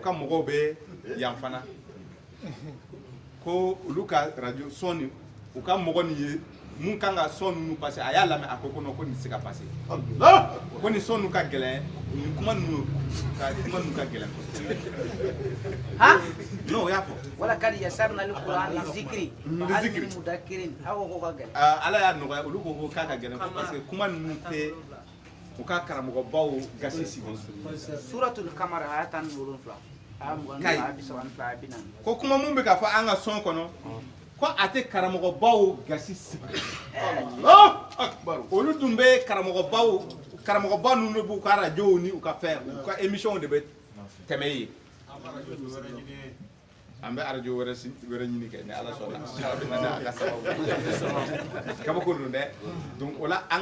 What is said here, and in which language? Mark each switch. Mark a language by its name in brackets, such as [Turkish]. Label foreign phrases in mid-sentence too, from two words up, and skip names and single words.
[Bambara] o ka mɔgɔw bɛ yan fana ko olu ka radio sɔn ni u ka mɔgɔ nin ye mun kan ka sɔn ninnu passer a y'a lamɛn a ko non ko nin tɛ se ka passer Allah. ko nin sɔn ninnu ka gɛlɛn nin kuma ninnu ka gɛlɛn kosɛbɛ ha non o y'a fɔ [Arabic] ولقد يسرنا للقرآن ذكر فهل من مدكر [Bambara] aw ko ka gɛlɛn ala y'a nɔgɔya olu ko k'a ka gɛlɛn [French] parce que [Bambara] kuma ninnu tɛ u ka karamɔgɔbaw gasi sigi [Arabic] سورة القمر آية 17 [Bambara] Kayi. ayat ko kuma mun bɛ ka fɔ an ka sɔn kɔnɔ ko a tɛ karamɔgɔbaw gasi sigi [Arabic] الله أكبر. [Bambara] olu dun bɛ karamɔgɔba ninnu b'u ka radio ni u ka fɛn u ka émission de bɛ tɛmɛ yen an bɛ radio wɛrɛ ɲini kɛ ni ala sɔnna ala bɛ na n'a ka sababu kabako don dɛ donc o la an